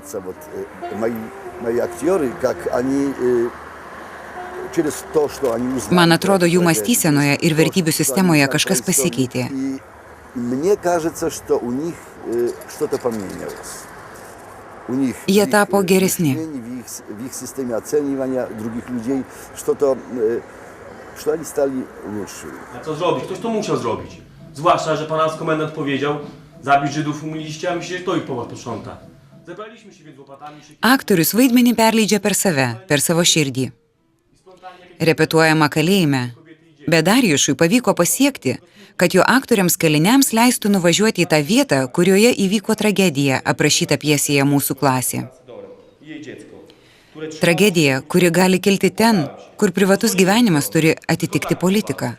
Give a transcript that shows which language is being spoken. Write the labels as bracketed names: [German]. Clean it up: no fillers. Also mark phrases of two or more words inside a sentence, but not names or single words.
[Lithuanian] Man atrodo, jų mąstysenoje ir vertybių sistemoje kažkas pasikeitė. Jie tapo geresni. [Polish] A co zrobić? Ktoś to musiał zrobić. Zwłaszcza, że pan komendant powiedział, zabić Żydów umiliście, a myślicie, że to ich po was posprząta. Zebraliśmy się więc łopatami... [Lithuanian] Aktorius vaidmenį perleidžia per save, per savo širdį. Repetuojama kalėjime, bet Darjušui pavyko pasiekti, kad jo aktoriams kaliniams leistų nuvažiuoti į tą vietą, kurioje įvyko tragedija, aprašyta pjesėje Mūsų klasė. Tragedija, kuri gali kilti ten, kur privatus gyvenimas turi atitikti politiką.